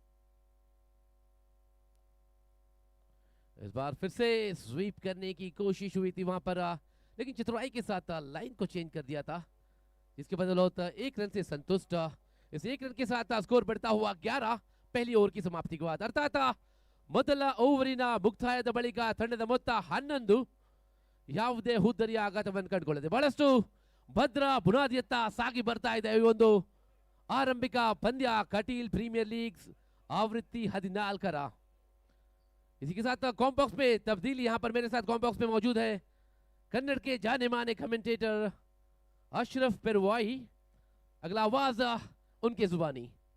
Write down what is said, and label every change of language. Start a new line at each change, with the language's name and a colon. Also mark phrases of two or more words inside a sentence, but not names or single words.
Hindi: इस बार फिर से स्वीप करने की कोशिश हुई थी वहां पर, लेकिन चतुराई के साथ लाइन को चेंज कर दिया था, जिसके बदौलत 1 रन से संतुष्ट। इस 1 रन के साथ स्कोर बढ़ता हुआ 11 पहली ओवर की समाप्ति के बाद।
Kannada: अर्थात ಮೊದಲ ಓವರಿನ ಮುಕ್ತಾಯದ ಬಳಿಕ ತಂಡದ ಮೊತ್ತ 11 ಯಾವುದೇ ಹುದ್ದರಿಯ ಆಘಾತವನ್ನು ಕಂಡುಕೊಳ್ಳದೆ ಬಹಳಷ್ಟು ಭದ್ರ ಬುನಾದಿಯತ್ತ ಸಾಗಿ ಬರ್ತಾ ಇದೆ ಈ ಒಂದು ಆರಂಭಿಕ ಪಂದ್ಯ ಕಟೀಲ್ प्रीमियर लीग आवृत्ति 14।
Hindi: इसी के साथ कॉम्बॉक्स में तब्दीली, यहां पर मेरे साथ कॉम्बॉक्स में मौजूद है कन्नड़ के जाने माने कमेंटेटर अशरफ पेरवाई। अगला आवाज उनके जुबानी।